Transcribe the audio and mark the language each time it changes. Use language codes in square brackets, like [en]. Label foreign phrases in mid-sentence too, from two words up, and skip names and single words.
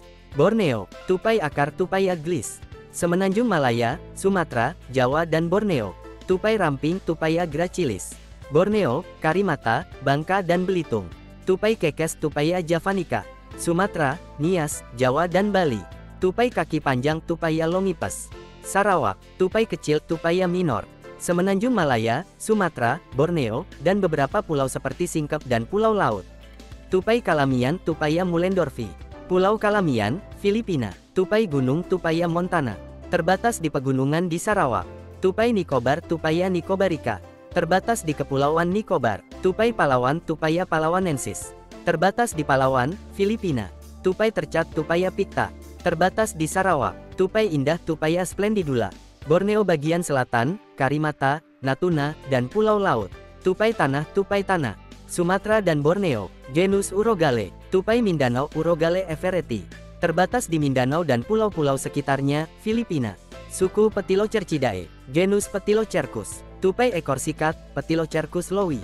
[id] Borneo, tupai akar Tupaya glis. Semenanjung Malaya, Sumatera, Jawa dan Borneo, tupai ramping Tupaya gracilis. Borneo, Karimata, Bangka dan Belitung, tupai kekes Tupaya javanica. Sumatera, Nias, Jawa dan Bali, tupai kaki panjang Tupaya longipes. Sarawak, tupai kecil Tupaya minor. Semenanjung Malaya, Sumatera, Borneo, dan beberapa pulau seperti Singkep dan Pulau Laut. Tupai Kalamian Tupaya mulendorfi. Pulau Kalamian, Filipina, tupai gunung Tupaya montana, terbatas di pegunungan di Sarawak. Tupai Nicobar Tupaya nicobarika, terbatas di Kepulauan Nicobar. Tupai Palawan Tupaya palawanensis, terbatas di Palawan, Filipina. Tupai tercat Tupaya picta, terbatas di Sarawak. Tupai indah Tupaya splendidula, Borneo bagian selatan, Karimata, Natuna, dan Pulau Laut. Tupai tanah Sumatera dan Borneo, genus Urogale, tupai Mindanao Urogale evereti, terbatas di Mindanao dan pulau-pulau sekitarnya, Filipina. Suku Petilocercidae, genus Petilocercus, tupai ekor sikat, Petilocercus lowi.